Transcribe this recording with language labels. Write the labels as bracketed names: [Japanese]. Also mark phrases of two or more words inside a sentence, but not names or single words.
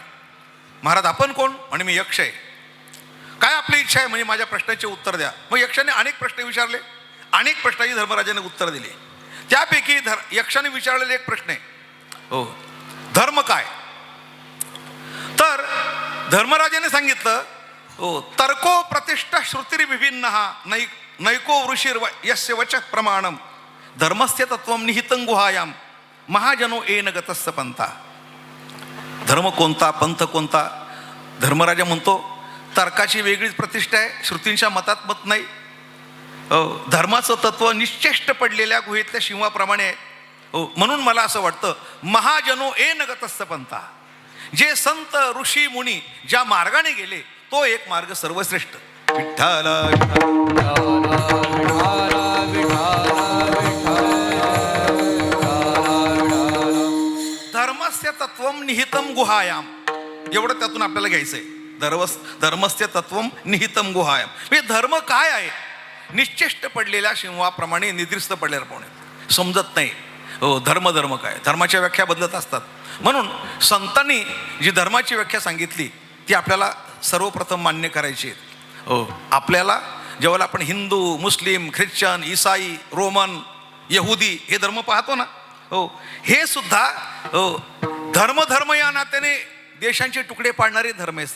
[Marathi] महाराज आपण कोण? आणि मी यक्ष आहे. काय आपली इच्छा आहे? म्हणजे माझ्या प्रश्नाचे उत्तर द्या. मग यक्षाने अनेक प्रश्न विचारले, अनेक प्रश्नाची धर्मराजाने उत्तर दिले. त्यापैकी यक्षाने विचारलेले एक प्रश्न आहे, हो धर्म काय? तर धर्मराजाने सांगितलं हो [Sanskrit] तर्को प्रतिष्ठा श्रुतिरी विभिन्न नैको ऋषिर यस्य वच प्रमाणम धर्मस्य तत्वम निहितं गुहायाम महाजनो येन गतस्य पंथा. [Marathi] धर्म कोणता, पंथ कोणता? धर्मराजा म्हणतो तर्काची वेगळीच प्रतिष्ठा आहे, श्रुतींच्या मतात मत नाही. धर्माचं तत्व निश्चेष्ट पडलेल्या गुहेतल्या सिंहाप्रमाणे आहे. हो, म्हणून मला असं वाटतं [Sanskrit] महाजनो येन गतस्य पंथा, [Marathi] जे संत ऋषी मुनी ज्या मार्गाने गेले तो एक मार्ग सर्वश्रेष्ठ. [Sanskrit] विठ्ठल धर्मस्य तत्वम निहितम गुहायाम, [Marathi] एवढं त्यातून आपल्याला घ्यायचंय. [Sanskrit] धर्मस्य तत्वम निहितम गुहायाम [Marathi] म्हणजे धर्म काय आहे? निश्चेष्ट पडलेल्या सिंहाप्रमाणे निद्रिस्त पडल्याप्रमाणे समजत नाही. हो, धर्म काय? धर्माच्या व्याख्या बदलत असतात. म्हणून संतांनी जी धर्माची व्याख्या सांगितली ती आपल्याला सर्वप्रथम मान्य करायची आहे. हो, आपल्याला जेव्हा आपण हिंदू, मुस्लिम, ख्रिश्चन, ईसाई, रोमन, यहुदी हे धर्म पाहतो ना, हो हे सुद्धा हो धर्म या नात्याने देशांचे तुकडे पाडणारे धर्म आहे सर्व.